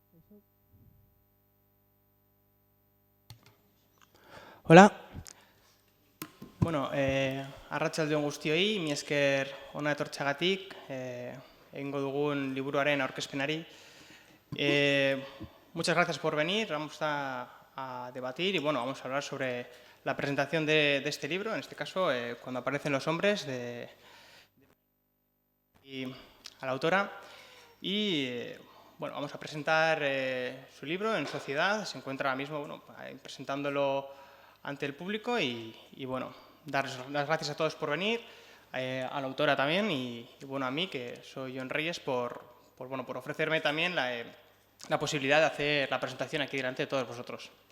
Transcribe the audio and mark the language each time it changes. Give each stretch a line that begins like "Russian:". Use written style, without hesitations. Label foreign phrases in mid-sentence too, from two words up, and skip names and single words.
Spanish: Hola.
Basque: Bueno, arratsalde on guztioi, mi esker hona etortxagatik, egingo dugun liburuaren aurkezpenari.
Spanish: Muchas gracias por venir, vamos a debatir y bueno, vamos a hablar sobre la presentación de este libro, en este caso, Cuando aparecen los hombres, y a la autora. Y bueno, vamos a presentar su libro en sociedad, se encuentra ahora mismo presentándolo ante el público y bueno, dar las gracias a todos por venir, a la autora también y bueno, a mí, que soy John Reyes, por ofrecerme también la posibilidad de hacer la presentación aquí delante de todos vosotros.